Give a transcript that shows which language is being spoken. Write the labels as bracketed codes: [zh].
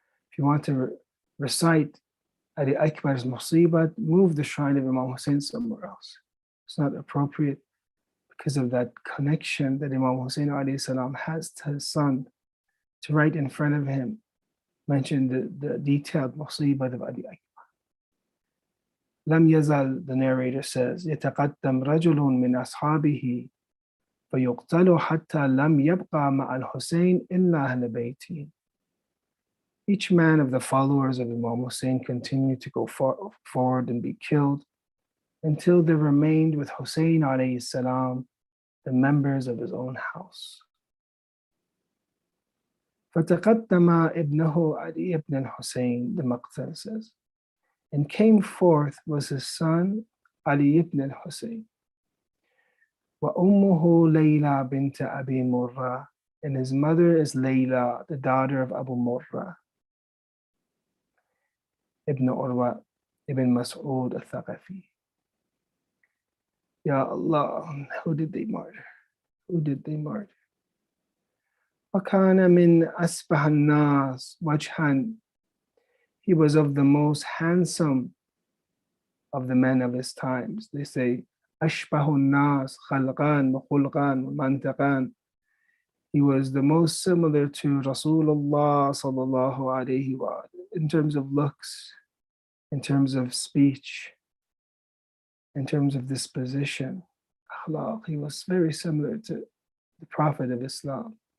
[en] If you want to recite Ali Akbar's musibat, move the shrine of Imam Hussein somewhere else. It's not appropriate because of that connection that Imam Hussein alayhi salam has to his son, to right in front of him mention the detailed musibat of Ali Akbar. [ar] لم يزل, [en] the narrator says, [ar] يتقدم رجل من أصحابه فيقتل حتى لم يبقى مع الحسين إلا أهل بيته. [en] Each man of the followers of Imam Hussein continued to go forward and be killed until there remained with Hussein alayhi salam the members of his own house. [ar] فتقدم ابنه [en] علي ibn al-Hussein, the Maqtal says, and came forth was his son Ali ibn al-Hussein. [ar] وأمه ليلى بنت أبي مرة, [en] and his mother is Layla, the daughter of Abu Murrah ibn Urwa ibn Mas'ud al-Thaqafi. Ya Allah, who did they murder? Who did they murder? [ar] وَكَانَ مِنْ أَسْبَحَ النَّاسِ وَجْهًا. [en] He was of the most handsome of the men of his times. They say, [ar] أَشْبَهُ النَّاسِ خَلْقًا وَخُلْقًا وَمَنْتَقًا. [en] He was the most similar to Rasulullah sallallahu alayhi wa in terms of looks, in terms of speech, in terms of disposition, akhlaq. He was very similar to the Prophet of Islam.